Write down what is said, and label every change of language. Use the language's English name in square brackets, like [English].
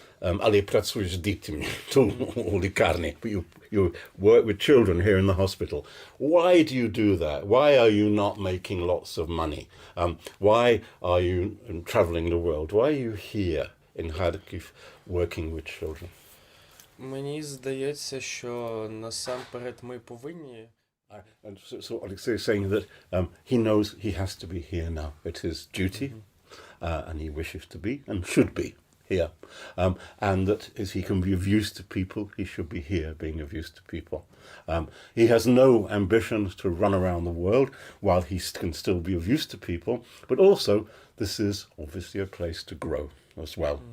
[Polish] Ale pracujesz z dziećmi tu u lікарні. [English] You work with children here in the hospital. Why do you do that? Why are you not making lots of money? Why are you traveling the world? Why are you here in Kharkiv working with children? [Ukrainian] Мені здається, що насамперед ми повинні. [English] And so Oleksiy is saying that he knows he has to be here now. It is duty, and he wishes to be and should be here. And that as he can be of use to people, he should be here being of use to people. He has no ambitions to run around the world while he can still be of use to people, but also this is obviously a place to grow as well.